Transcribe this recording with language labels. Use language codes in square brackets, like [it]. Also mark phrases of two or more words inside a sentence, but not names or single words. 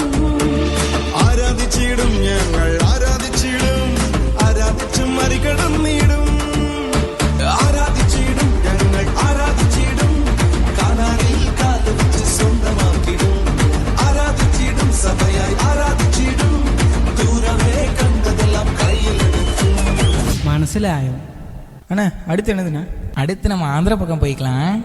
[ml] ആരാധിച്ചിടും ഞങ്ങൾ, ആരാധിച്ചിടും, ആരാധിച്ചു മറികടന്നിടും. ആരാധിച്ചിടും ഞങ്ങൾ, ആരാധിച്ചിടും, കാനാനിൽ കാലവെച്ച് സ്വന്തമാക്കിടും. ആരാധിച്ചിടും സഭയായി, ആരാധിച്ചിടും, ദൂരമേ കണ്ടതെല്ലാം കയ്യിലെടുക്കും. മനസ്സിൽ ആയും. [ta] அண்ணா அடுத்து என்னதுண்ணா? அடுத்து நம்ம ஆந்திரா பக்கம் போய்க்கலாம்.